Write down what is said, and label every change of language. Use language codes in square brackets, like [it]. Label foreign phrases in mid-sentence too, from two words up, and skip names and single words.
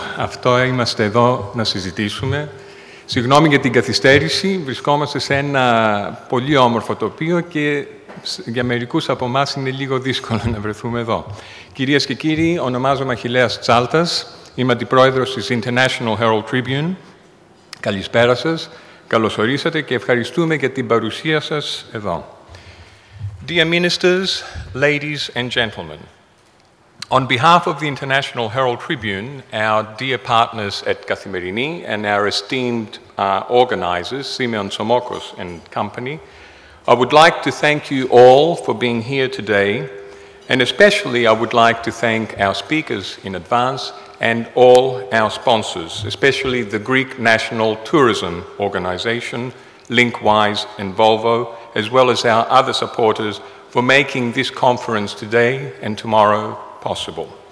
[el] Αυτό είμαστε εδώ να συζητήσουμε. Συγγνώμη για την καθυστέρηση, βρισκόμαστε σε ένα πολύ όμορφο τοπίο και για μερικούς από εμάς είναι λίγο δύσκολο να βρεθούμε εδώ. Κυρίες και κύριοι, ονομάζομαι Αχιλλέας Τσάλτας, είμαι αντιπρόεδρος της International Herald Tribune. Καλησπέρα σας, καλώς ορίσατε και ευχαριστούμε για την παρουσία σας εδώ. [en] Dear ministers, ladies and gentlemen, on behalf of the International Herald Tribune, our dear partners at Kathimerini and our esteemed organisers, Simeon Somokos and company, I would like to thank you all for being here today, and especially I would like to thank our speakers in advance and all our sponsors, especially the Greek National Tourism Organisation, Linkwise and Volvo, as well as our other supporters for making this conference today and tomorrow possible.